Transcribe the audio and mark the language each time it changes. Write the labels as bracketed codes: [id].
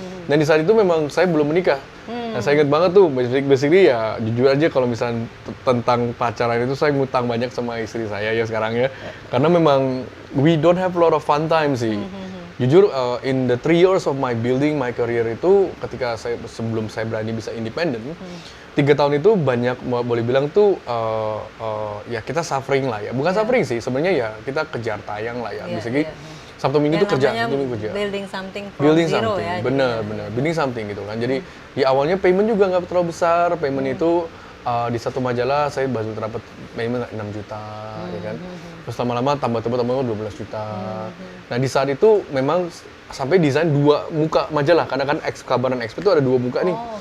[id] Dan di saat itu memang saya belum menikah. Nah saya ingat banget tuh basically ya jujur aja kalau misalnya tentang pacaran itu saya ngutang banyak sama istri saya ya sekarang ya. Karena memang [en] we don't have a lot of fun time [id] sih. Jujur, [en] in the 3 years of my building my career [id] itu, ketika sebelum saya berani bisa independen, 3 tahun itu banyak boleh bilang tuh ya kita suffering lah ya. Bukan suffering sih, sebenarnya ya kita kejar tayang lah ya. Basically Sabtu Minggu tuh kerja, Sabtu Minggu kerja. [en] Building something from zero ya. [id] Bener, [en] building something [id] gitu kan. Jadi di awalnya payment juga nggak terlalu besar, payment itu di satu majalah saya baru dapat payment 6 juta, ya kan. Terus lama-lama tambah 12 juta. Nah di saat itu memang sampai desain 2 muka majalah, karena kan Kabaran Expert itu ada 2 muka nih.